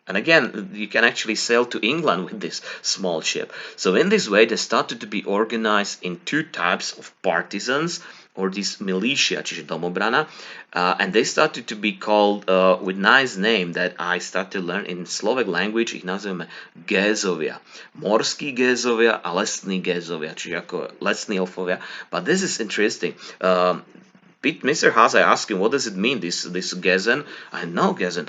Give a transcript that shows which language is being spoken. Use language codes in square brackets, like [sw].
[en] And again you can actually sail to England with this small ship. So in this way they started to be organized in two types of partisans, or this militia, [sk] čiže domobrana, [en] and they started to be called with nice name that I started to learn in Slovak language. [sk] Ich nazývame Gézovia. Morskí Gézovia a lesní Gézovia, čiže ako lesní elfovia. [en] But this is interesting. Mr. Haas, I asked him, what does it mean, this Gezen? I know Gezen.